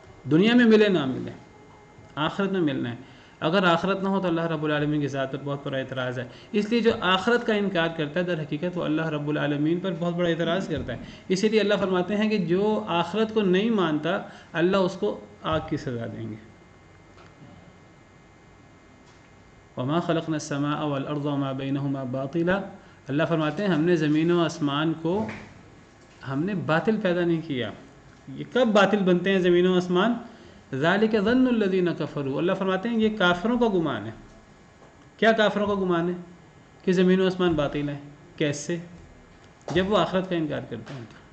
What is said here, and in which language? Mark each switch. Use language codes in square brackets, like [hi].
[ur] دنیا میں ملے نہ ملے، آخرت میں ملنا ہے. اگر آخرت نہ ہو تو اللہ رب العالمین کی ذات پر بہت بڑا اعتراض ہے. اس لیے جو آخرت کا انکار کرتا ہے در حقیقت وہ اللہ رب العالمین پر بہت بڑا اعتراض کرتا ہے. اسی لیے اللہ فرماتے ہیں کہ جو آخرت کو نہیں مانتا اللہ اس کو آگ کی سزا دیں گے. [ar] وما خلقنا السماء والارض وما بينهما باطلا. [ur] اللہ فرماتے ہیں ہم نے زمین و آسمان کو ہم نے باطل پیدا نہیں کیا. یہ کب باطل بنتے ہیں زمین و آسمان؟ [ar] ذالک ظن الذین کفروا. [ur] اللہ فرماتے ہیں یہ کافروں کا گمان ہے. کیا کافروں کا گمان ہے کہ زمین و آسمان باطل ہیں؟ کیسے؟ جب وہ آخرت کا انکار کرتے ہیں.